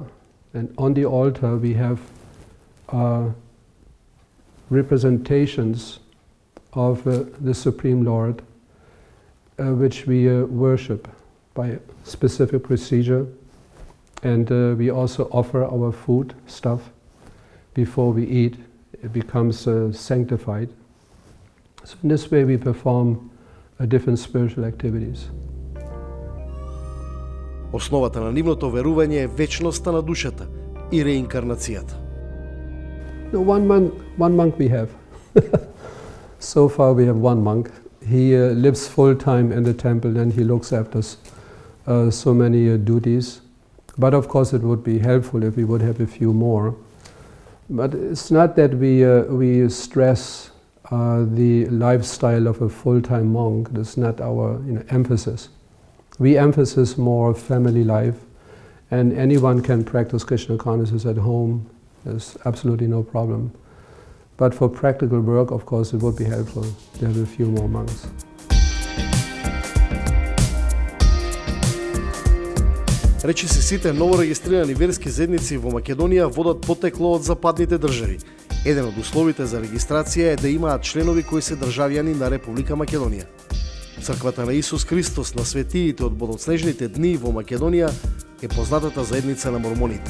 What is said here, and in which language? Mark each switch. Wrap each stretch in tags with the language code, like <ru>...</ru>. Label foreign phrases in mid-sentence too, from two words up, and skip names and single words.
<en>And on the altar we have representations of the Supreme Lord, which we worship by specific procedure. And we also offer our food stuff before we eat. It becomes sanctified. So in this way we perform different spiritual activities.</en> <mk>Основата на нивното верување е вечноста на душата и реинкарнацијата.</mk> <en>No, one monk we have. So far we have one monk. He lives full time in the temple and he looks after so many duties. But of course it would be helpful if we would have a few more. But it's not that we stress the lifestyle of a full-time monk. That's not our emphasis. We emphasize more family life, and anyone can practice Krishna consciousness at home. There's absolutely no problem. But for practical work, of course, it would be helpful to have a few more monks.</en> <mk>Речиси сите новорегистрирани верски заедници во Македонија водат потекло од западните држави. Еден од условите за регистрација е да имаат членови кои се државјани на Република Македонија. Црквата на Исус Христос на светиите од бодоцнежните дни во Македонија е познатата заедница на мормоните.</mk>